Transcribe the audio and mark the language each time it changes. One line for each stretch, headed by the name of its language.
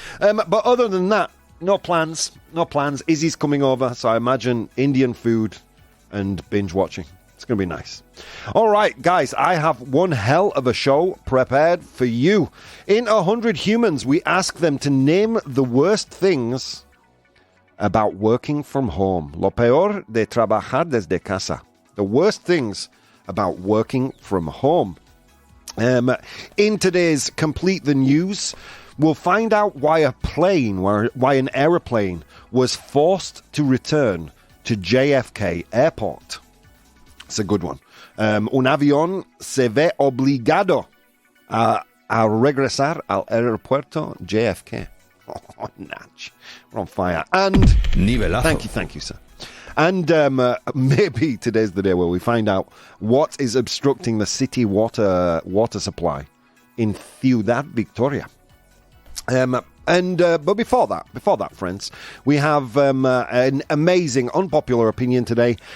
English: But other than that, no plans. Izzy's coming over, so I imagine Indian food and binge watching. It's going to be nice. All right, guys, I have one hell of a show prepared for you. In 100 Humans, we ask them to name the worst things about working from home.
Spanish: Lo peor de trabajar desde casa.
English: The worst things about working from home. In today's Complete the News, we'll find out why an aeroplane was forced to return to JFK Airport. It's a good one.
Spanish: Un avión se ve obligado a regresar al aeropuerto JFK.
English: Oh, Natch. We're on fire. And
Spanish: Nivelazo.
English: Thank you, sir. And maybe today's the day where we find out what is obstructing the city water supply in Ciudad Victoria. But before that, friends, we have an amazing unpopular opinion today.